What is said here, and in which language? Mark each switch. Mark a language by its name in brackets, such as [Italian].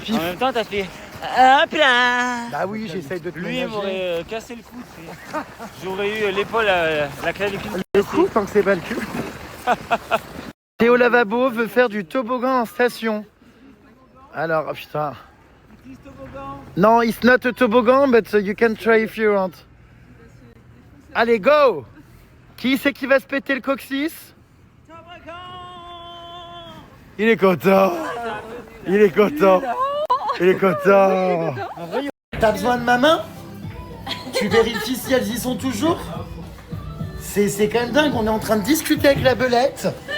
[French] pif. même temps, t'as fait hop là. Bah oui, j'essaye de te Lui, il ménager. m'aurait cassé le cou. Tu sais. J'aurais eu l'épaule, la clavicule. Le coup, tant que c'est pas le cul. Théo Lavabo veut faire du toboggan en station. Alors, oh putain. [English] Non, it's not a toboggan, but you can try if you want. [French] Allez, go! Qui c'est qui va se péter le coccyx? Il est content. Il est content. Il est content. T'as besoin de ma main? Tu vérifies si elles y sont toujours? C'est quand même dingue, on est en train de discuter avec la belette.